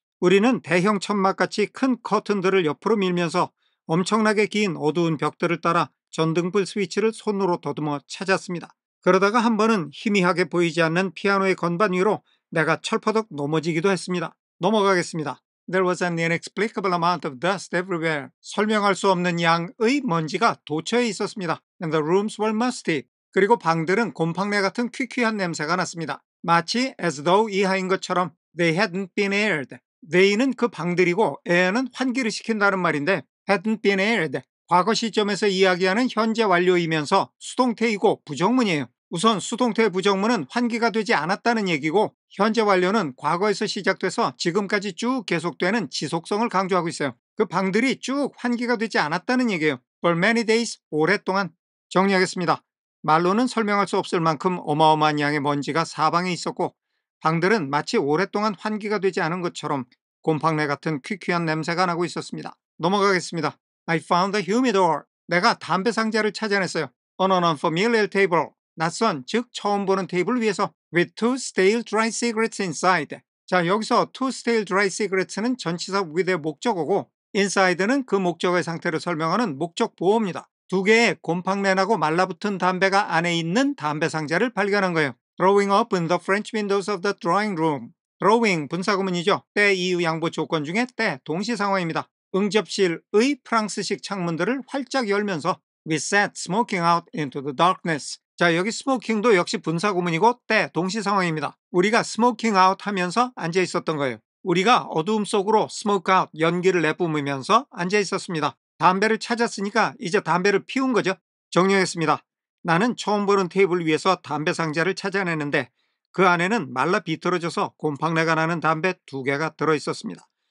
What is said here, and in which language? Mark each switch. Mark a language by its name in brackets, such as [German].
[Korean] 우리는 대형 천막같이 큰 커튼들을 옆으로 밀면서 엄청나게 긴 어두운 벽들을 따라 전등불 스위치를 손으로 더듬어 찾았습니다. 그러다가 한 번은 희미하게 보이지 않는 피아노의 건반 위로 내가 철퍼덕 넘어지기도 했습니다. 넘어가겠습니다. [English] There was an inexplicable amount of dust everywhere. [Korean] 설명할 수 없는 양의 먼지가 도처에 있었습니다. [English] And the rooms were musty. [Korean] 그리고 방들은 곰팡내 같은 퀴퀴한 냄새가 났습니다. 마치 [English] as though [Korean] 이하인 것처럼 [English] they hadn't been aired. [Korean] they는 그 방들이고 air는 환기를 시킨다는 말인데 [English] hadn't been aired. [Korean] 과거 시점에서 이야기하는 현재 완료이면서 수동태이고 부정문이에요. 우선 수동태의 부정문은 환기가 되지 않았다는 얘기고 현재 완료는 과거에서 시작돼서 지금까지 쭉 계속되는 지속성을 강조하고 있어요. 그 방들이 쭉 환기가 되지 않았다는 얘기예요. [English] For many days, [Korean] 오랫동안. 정리하겠습니다. 말로는 설명할 수 없을 만큼 어마어마한 양의 먼지가 사방에 있었고 방들은 마치 오랫동안 환기가 되지 않은 것처럼 곰팡내 같은 퀴퀴한 냄새가 나고 있었습니다. 넘어가겠습니다. [English] I found the humidor. [Korean] 내가 담배 상자를 찾아냈어요. [English] On an unfamiliar table. [Korean] 낯선, 즉 처음 보는 테이블 위에서 [English] with two stale dry cigarettes inside. [Korean] 자, 여기서 [English] two stale dry cigarettes [Korean] 는 전치사 with의 목적어고 inside는 그 목적어의 상태를 설명하는 목적 보어입니다. 두 개의 곰팡내나고 말라붙은 담배가 안에 있는 담배 상자를 발견한 거예요. [English] Throwing open the French windows of the drawing room. [Korean] throwing 분사구문이죠. 때 이유 양보 조건 중에 때 동시상황입니다. 응접실의 프랑스식 창문들을 활짝 열면서 [English] We sat smoking out into the darkness. [Korean] 자, 여기 smoking도 역시 분사구문이고 때 동시상황입니다. 우리가 [English] smoking out [Korean] 하면서 앉아 있었던 거예요. 우리가 어두움 속으로 [English] smoke out, [Korean] 연기를 내뿜으면서 앉아 있었습니다. 담배를 찾았으니까 이제 담배를 피운 거죠. 정리하겠습니다. 나는 처음 보는 테이블 위에서 담배 상자를 찾아내는데 그 안에는 말라 비틀어져서 곰팡내가 나는 담배 2개가 들어있었습니다.